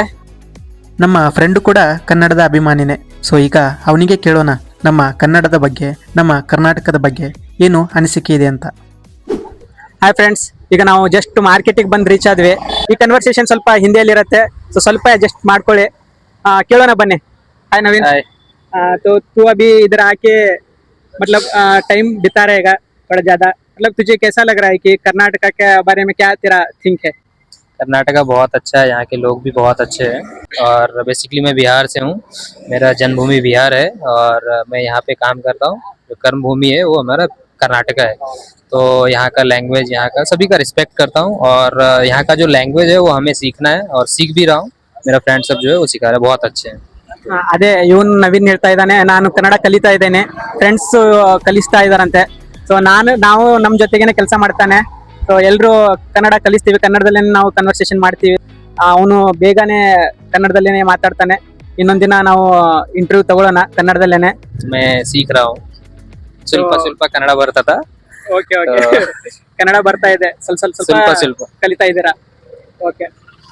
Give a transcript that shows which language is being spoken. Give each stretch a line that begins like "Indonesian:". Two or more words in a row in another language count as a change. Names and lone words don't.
Kannada: ನಮ್ಮ ಫ್ರೆಂಡು ಕೂಡ ಕನ್ನಡದ ಅಭಿಮಾನಿನೇ. ಸೊ ಈಗ ಅವನಿಗೆ ಕೇಳೋಣ ನಮ್ಮ ಕನ್ನಡದ ಬಗ್ಗೆ, ನಮ್ಮ ಕರ್ನಾಟಕದ ಬಗ್ಗೆ ಏನು ಅನಿಸಿಕೆ ಇದೆ ಅಂತ.
English: hi friends,
Kannada: ಈಗ ನಾವು ಜಸ್ಟ್ ಮಾರ್ಕೆಟಿಗೆ ಬಂದು ರೀಚ್ ಆದ್ವಿ. ಈ ಕನ್ವರ್ಸೇಷನ್ ಸ್ವಲ್ಪ ಹಿಂದಿಯಲ್ಲಿ ಇರುತ್ತೆ, ಸೊ ಸ್ವಲ್ಪ ಅಡ್ಜಸ್ಟ್ ಮಾಡ್ಕೊಳ್ಳಿ. ಕೇಳೋಣ ಬನ್ನಿ.
Hindi: हाय नवीन। हाय। तो तू अभी इधर आके मतलब टाइम बिता रहेगा बड़ा ज्यादा, मतलब तुझे कैसा लग रहा है कि कर्नाटका के बारे में क्या तेरा थिंक है? कर्नाटका बहुत अच्छा है, यहाँ के लोग भी बहुत अच्छे हैं। और बेसिकली मैं बिहार से हूँ, मेरा जन्मभूमि बिहार है और मैं यहाँ पे काम करता हूँ। जो कर्म भूमि है वो हमारा कर्नाटका है। तो यहाँ का लैंग्वेज, यहाँ का सभी का रिस्पेक्ट करता हूँ और यहाँ का जो लैंग्वेज है वो हमें सीखना है और सीख भी रहा हूँ। मेरा फ्रेंड सब जो है वो सिखा रहे हैं, बहुत अच्छे हैं।
Kannada: ಅದೇ ಇವನ್ ನವೀನ್ ಹೇಳ್ತಾ ಇದ್ದಾನೆ, ನಾನು ಕನ್ನಡ ಕಲಿತಾ ಇದ್ದೇನೆ, ಫ್ರೆಂಡ್ಸ್ ಕಲಿಸ್ತಾ ಇದಾರಂತೆ. ಸೊ ನಾವು ನಮ್ಮ ಜೊತೆಗೇನೆ ಕೆಲಸ ಮಾಡ್ತಾನೆ. ಸೊ ಎಲ್ರು ಕನ್ನಡ ಕಲಿಸ್ತೀವಿ, ಕನ್ನಡದಲ್ಲೇ ನಾವು ಕನ್ವರ್ಸೇಷನ್ ಮಾಡ್ತೀವಿ. ಅವನು ಬೇಗನೆ ಕನ್ನಡದಲ್ಲೇನೆ ಮಾತಾಡ್ತಾನೆ. ಇನ್ನೊಂದಿನ ನಾವು ಇಂಟರ್ವ್ಯೂ ತಗೊಳ್ಳೋಣ ಕನ್ನಡದಲ್ಲೇನೆ.
Hindi: मैं सीख रहा हूँ,
Kannada: ಸ್ವಲ್ಪ ಕನ್ನಡ ಬರ್ತದ. ಓಕೆ ಕನ್ನಡ ಬರ್ತಾ ಇದೆ, ಸ್ವಲ್ಪ ಸ್ವಲ್ಪ ಕಲಿತಾ ಇದ್ದೀರಾ? ಓಕೆ.